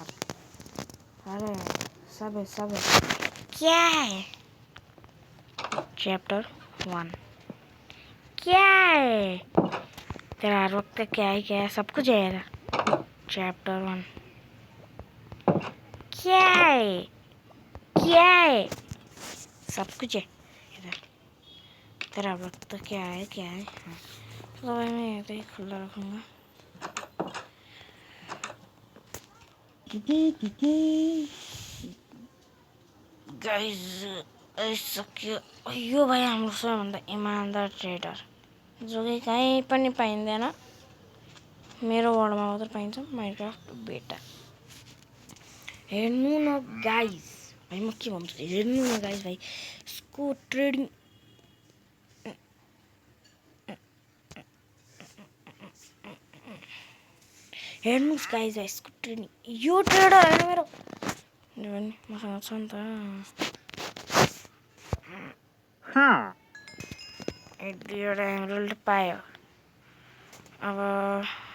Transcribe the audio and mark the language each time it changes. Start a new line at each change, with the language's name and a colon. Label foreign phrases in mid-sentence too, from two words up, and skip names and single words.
Hindi: अरे सब है क्या है चैप्टर 1 क्या है तेरा वक्त का क्या है सब कुछ है चैप्टर 1 क्या है सब कुछ है इधर तेरा वक्त क्या है हाँ। तो भाई मैं ये तो ही खुला रखूँगा। गाइस ऐसा क्यों
Nepali: यो भाइ हाम्रो सबैभन्दा इमान्दार ट्रेडर जो कि कहीँ पनि पाइँदैन मेरो वर्ल्डमा मात्र पाइन्छ माइनक्राफ्ट बेटा। हेर्नु न गाइस भाइ म के भन्छु हेर्नु न गाइस भाइ यसको ट्रेडिङ हेर्नुस् गाइस यसको ट्रेडिङ यो ट्रेडर हैन मेरो नि मसँग छ नि त एउटा एमरल्ड पायो।